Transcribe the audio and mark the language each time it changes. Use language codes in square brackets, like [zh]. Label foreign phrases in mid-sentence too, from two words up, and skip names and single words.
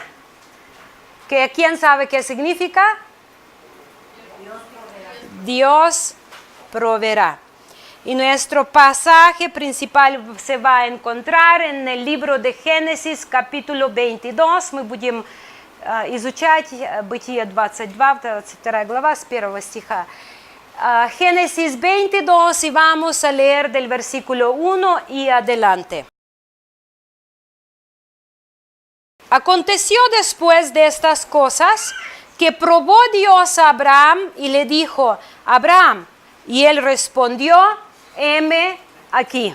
[es] ¿Que quién sabe qué significa? Dios proveerá. Y nuestro pasaje principal se va a encontrar en el libro de Génesis, capítulo 22. [ru] Мы будем изучать Бытие 22 глава с 1 стиха. [es] Génesis 22 y vamos a leer del versículo 1 y adelante. Aconteció después de estas cosas que probó Dios a Abraham y le dijo: Abraham, y él respondió: heme aquí.